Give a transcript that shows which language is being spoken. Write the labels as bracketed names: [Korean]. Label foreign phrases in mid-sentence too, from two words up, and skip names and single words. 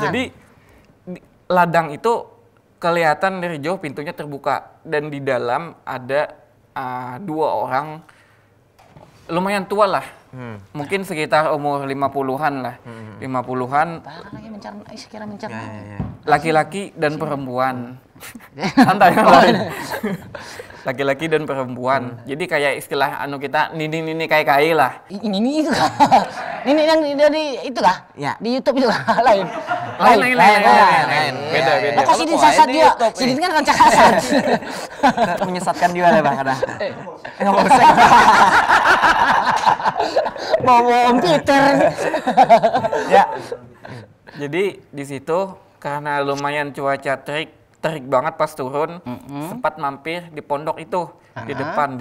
[Indonesian] Jadi ladang itu kelihatan dari jauh pintunya terbuka dan di dalam ada 2 orang lumayan tua lah. Mungkin sekitar umur 50-an lah. 50-an, Parah lagi mencerna, sekira mencerna. laki-laki dan perempuan. Santai lah. Laki-laki dan perempuan. [Banjar] Jadi kayak istilah anu kita nini kayak kai lah. [Indonesian] Ini itu kah? Ini yang dari itu kah? Ya. Di YouTube itu kah? Lain. Lain. Beda. [Banjar] Lo kok Sidin sasat [Indonesian] di dia? YouTube [Banjar] Sidin [Indonesian] ini. [Banjar] kan rancak sasat. [Indonesian] Menyesatkan juga lah Bang kadang. Enggak usah. Bawa Om Peter. Ya. Jadi di situ karena lumayan cuaca terik banget pas turun, sempat mampir di pondok itu di depan.